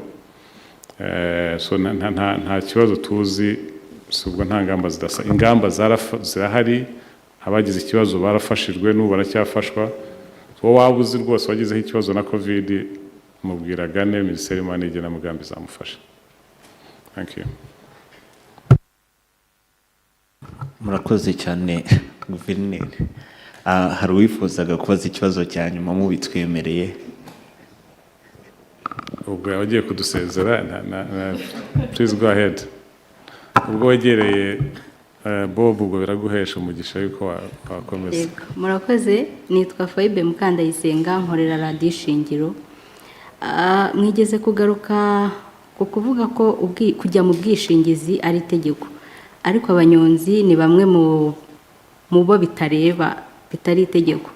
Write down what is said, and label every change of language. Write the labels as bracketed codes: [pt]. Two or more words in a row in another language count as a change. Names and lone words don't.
[rw] So nta kibazo tuzi subwo nta ngamba zidasa ingamba zirahari abagize ikibazo barafashijwe n'ubu baracyafashwa. So wabuzi rwose wagizeho ikibazo na covid mubwiragane Minisiteri y'Imari na mugambi zamufasha. [en] Thank you. [rw] Murakoze cyane Guverineri. Hari uwifuzaga kubaza ikibazo cya nyuma mubitwemereye. Ubwo yagiye kudusezera [en] please go ahead. [rw] Ubwo wegereye Bob ubwo biraguhesha umugisha yuko wakomeza. Murakoze nitwa Faibe Mukandayisenga nkorera Radio Shingiro. Mwigeze kugaruka ku kuvuga ko kujya mu bwishingizi ari itegeko ariko abanyonzi ni bamwe mu bo bitareba bitari itegeko.